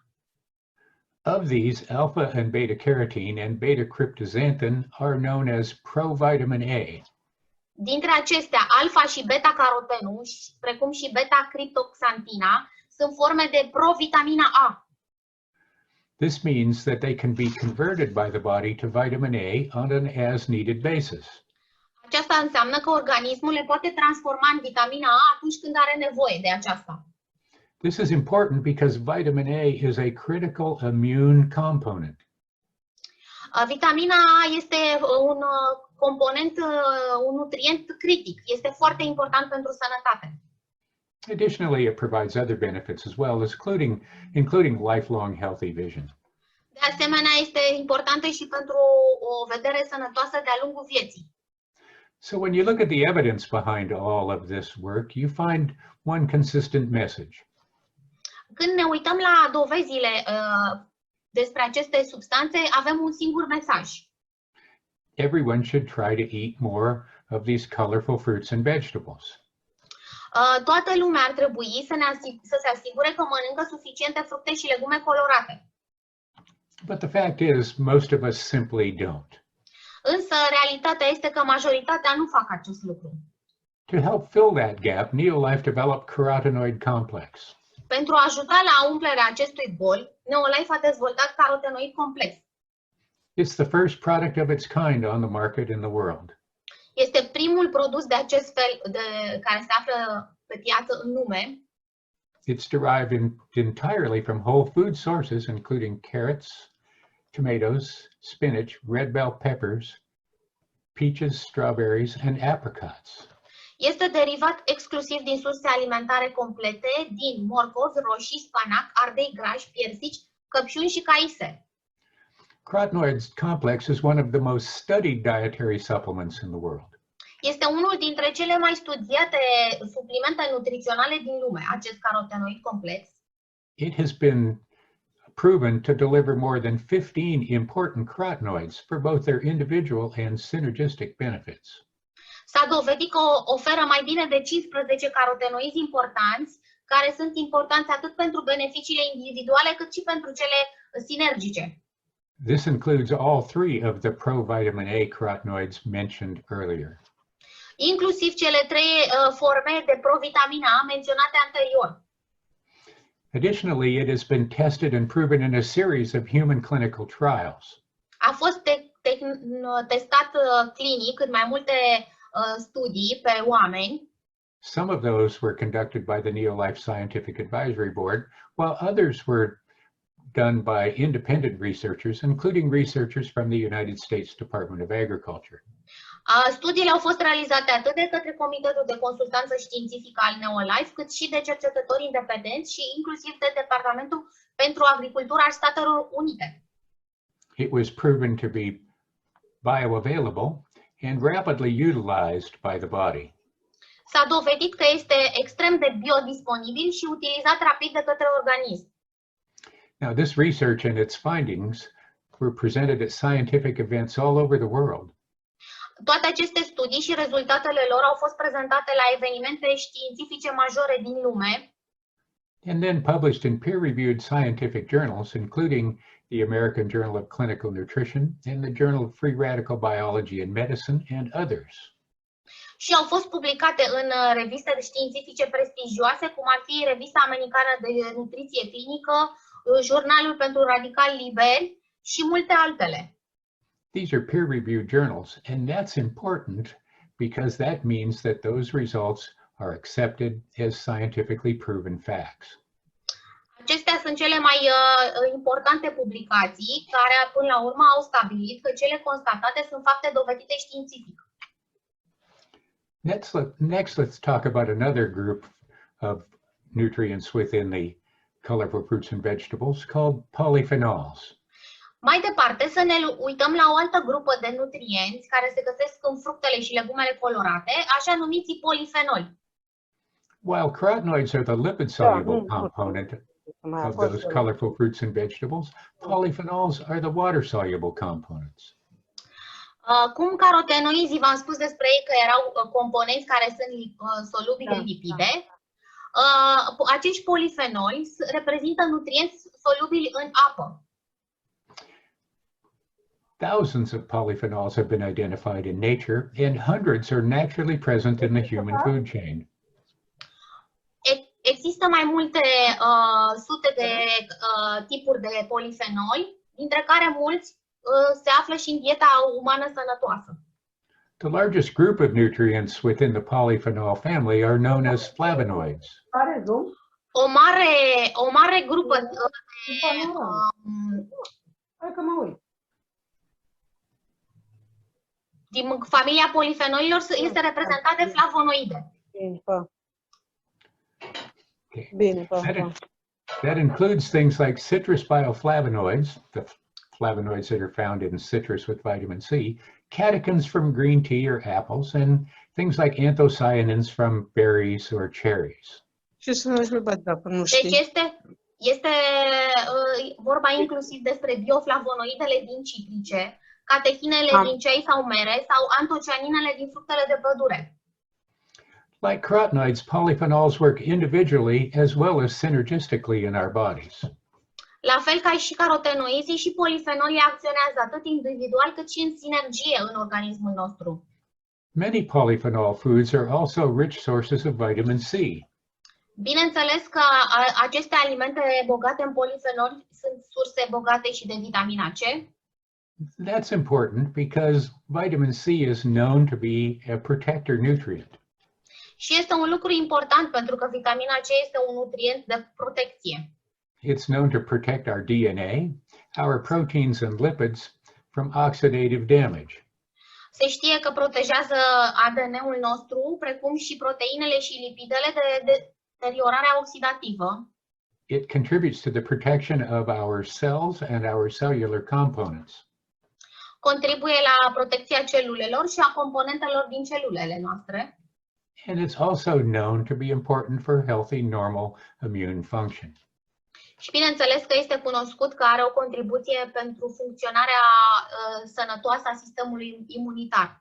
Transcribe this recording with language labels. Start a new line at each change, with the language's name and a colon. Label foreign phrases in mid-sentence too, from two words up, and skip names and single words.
English: Of these, alpha and beta-carotene and beta-cryptozanthin are known as provitamin A.
Romanian: Dintre acestea, alfa și beta-carotenul, precum și beta-cryptoxantina, sunt forme de provitamina A.
English: This means that they can be converted by the body to vitamin A on an as-needed basis.
Romanian: Aceasta înseamnă că organismul le poate transforma în vitamina A atunci când are nevoie de aceasta.
English: This is important because vitamin A is a critical immune component.
Romanian: Vitamina A este un component, un nutrient critic. Este foarte important pentru sănătate.
English: Additionally, it provides other benefits as well, including lifelong healthy vision.
Romanian: De asemenea, este importantă și pentru o vedere sănătoasă de-a lungul vieții.
English: So when you look at the evidence behind all of this work, you find one consistent message.
Romanian: Când ne uităm la dovezile despre aceste substanțe, avem un singur mesaj.
English: Everyone should try to eat more of these colorful fruits and vegetables.
Romanian: Toată lumea ar trebui să se asigure că mănâncă suficiente fructe și legume colorate.
English: But the fact is, most of us simply don't.
Romanian: Însă realitatea este că majoritatea nu fac acest lucru.
English: To help fill that gap, NeoLife developed carotenoid complex.
Romanian: Pentru a ajuta la umplerea acestui gol, NeoLife a dezvoltat carotenoid complex.
English: It's the first product of its kind on the market in the world.
Romanian: Este primul produs de acest fel care se află pe piață în lume.
English: It's derived entirely from whole food sources, including carrots, tomatoes, spinach, red bell peppers, peaches, strawberries, and apricots.
Romanian: Este derivat exclusiv din surse alimentare complete, din morcovi, roșii, spanac, ardei grași, piersici, căpșuni și caise.
English: Carotenoid complex is one of the most studied dietary supplements in the world.
Romanian: Este unul dintre cele mai studiate suplimente nutriționale din lume, acest carotenoid complex.
English: It has been proven to deliver more than 15 important carotenoids for both their individual and synergistic benefits.
Romanian: S-a dovedit că oferă mai bine de 15 carotenoizi importanți, care sunt importanți atât pentru beneficiile individuale cât și pentru cele sinergice.
English: This includes all three of the provitamin A carotenoids mentioned earlier.
Romanian: Inclusiv cele 3 forme de provitamina A menționate anterior.
English: Additionally, it has been tested and proven in a series of human clinical trials.
Romanian: A fost testat clinic în mai multe studii pe oameni.
English: Some of those were conducted by the NeoLife Scientific Advisory Board, while others were done by independent researchers, including researchers from the United States Department of Agriculture.
Romanian: Studiile au fost realizate atât de către Comitetul de Consultanță Științifică al NeoLife, cât și de cercetători independenți și inclusiv de Departamentul pentru Agricultură al Statelor Unite.
English: It was proven to be bioavailable and rapidly utilized by the body.
Romanian: S-a dovedit că este extrem de biodisponibil și utilizat rapid de către organism.
English: Now, this research and its findings were presented at scientific events all over the world.
Romanian: Toate aceste studii și rezultatele lor au fost prezentate la evenimente științifice majore din lume
English: And then published in peer-reviewed scientific journals, including the American Journal of Clinical Nutrition and the Journal of Free Radical Biology and Medicine and others.
Romanian: și au fost publicate în reviste științifice prestigioase, cum ar fi Revista Americană de Nutriție Clinică, Jurnalul pentru Radicali Liberi și multe altele.
English: These are peer-reviewed journals, and that's important because that means that those results are accepted as scientifically proven facts.
Romanian: Acestea sunt cele mai importante publicații care până la urmă au stabilit că cele constatate sunt fapte dovedite științific.
English: Next, let's talk about another group of nutrients within the colorful fruits and vegetables called polyphenols.
Romanian: Mai departe, să ne uităm la o altă grupă de nutrienți care se găsesc în fructele și legumele colorate, așa numiți polifenoli.
English: While carotenoids are the lipid-soluble component of those colorful fruits and vegetables, polyphenols are the water-soluble components.
Romanian: Cum carotenoizii v-am spus despre ei că erau componenți care sunt solubili în lipide, acești polifenoli reprezintă nutrienți solubili în apă.
English: Thousands of polyphenols have been identified in nature, and hundreds are naturally present in the human food chain.
Romanian: Există mai multe sute de tipuri de polifenoli, dintre care mulți se află și în dieta umană sănătoasă.
English: The largest group of nutrients within the polyphenol family are known as flavonoids.
Romanian: O mare grupă de din familia polifenolilor este reprezentată de flavonoide.
English: Okay. That includes things like citrus bioflavonoids, the flavonoids that are found in citrus with vitamin C, catechins from green tea or apples, and things like anthocyanins from berries or cherries.
Romanian: Ce să nu știu, dacă nu Deci știi. este vorba inclusiv despre bioflavonoidele din citrice, catechinele din ceai sau mere sau antocianinele din fructele de pădure.
English: Like carotenoids, polyphenols work individually as well as synergistically in our bodies.
Romanian: La fel ca și carotenoizii și polifenolii acționează atât individual cât și în sinergie în organismul nostru.
English: Many polyphenol foods are also rich sources of vitamin C.
Romanian: Bineînțeles că aceste alimente bogate în polifenoli sunt surse bogate și de vitamina C.
English: That's important because vitamin C is known to be a protector nutrient.
Romanian: Și este un lucru important pentru că vitamina C este un nutrient de protecție.
English: It's known to protect our DNA, our proteins and lipids from oxidative damage.
Romanian: Se știe că protejează ADN-ul nostru, precum și proteinele și lipidele de deteriorarea oxidativă.
English: It contributes to the protection of our cells and our cellular components.
Romanian: Contribuie la protecția celulelor și a componentelor din celulele noastre.
English: And it's also known to be important for healthy, normal immune function.
Romanian: Și bineînțeles că este cunoscut că are o contribuție pentru funcționarea sănătoasă a sistemului imunitar.